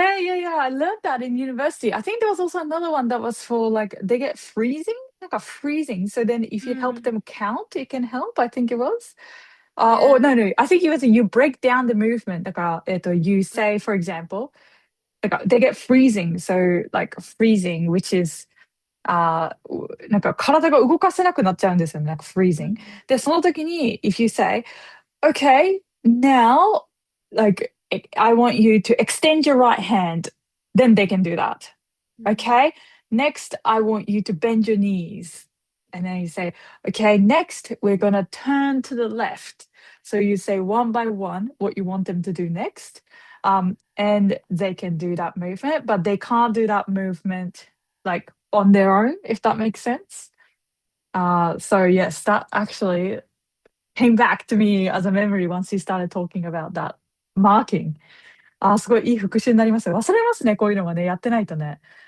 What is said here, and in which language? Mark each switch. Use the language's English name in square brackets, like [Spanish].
[English] I learned that in university. I think there was also another one that was for like they get freezing, like a freezing. So then if you help them count, it can help. I think it was. Or Yeah. no. I think it was you break down the movement. Like you say, for example, like they get freezing. So like freezing, which is [Japanese] なんか体が動かせなくなっちゃうんですよね。なんか freezing. で、その時に、 [English] if you say, okay, now, like, I want you to extend your right hand, then they can do that. Okay, next, I want you to bend your knees. And then you say, okay, next, we're going to turn to the left. So you say one by one what you want them to do next. And they can do that movement, but they can't do that movement like on their own, if that makes sense. So, yes, that actually came back to me as a memory once you started talking about that marking. [Japanese] すごいいい復習になりますよ。忘れますね、こういうのもね、やってないとね。